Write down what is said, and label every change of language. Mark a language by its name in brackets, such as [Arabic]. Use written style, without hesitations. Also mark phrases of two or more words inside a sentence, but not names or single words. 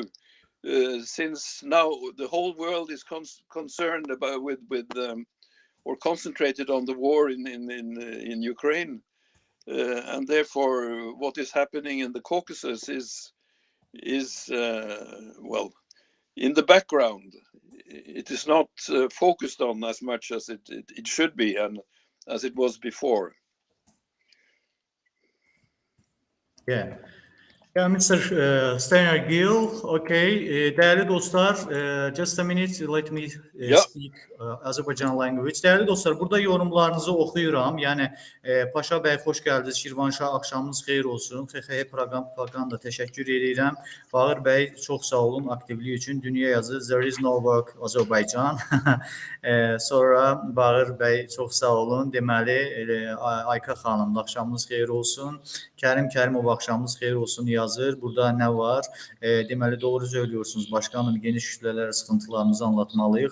[English] Since now the whole world is concerned about or concentrated on the war in Ukraine, and therefore what is happening in the Caucasus is well, in the background. It is not focused on as much as it should be and as it was before. Yeah. Yeah, Mr. Steinar Gill, okay. [Azerbaijani] Değerli dostlar, [English] just a minute, let me speak Azərbaycan language. [Azerbaijani] Değerli dostlar, burada yorumlarınızı oxuyuram. Yəni, Paşa bəy, xoş gəldiniz. Şirvanşah, axşamınız xeyir olsun. XXH proqramda təşəkkür edirəm. Bağır bəy, çox sağ olun aktivliyi üçün. Dünya yazı, [English] there is no work Azərbaycan. [Azerbaijani] Sonra Bağır bəy, çox sağ olun. Deməli, Ayka xanım, axşamınız xeyir olsun. Kərimov, axşamınız xeyir olsun yazır. Burada nə var? [Turkish] Deməli, doğru söylüyorsunuz. Başkanım, geniş kütlələrə sıxıntılarınızı anlatmalıyıq.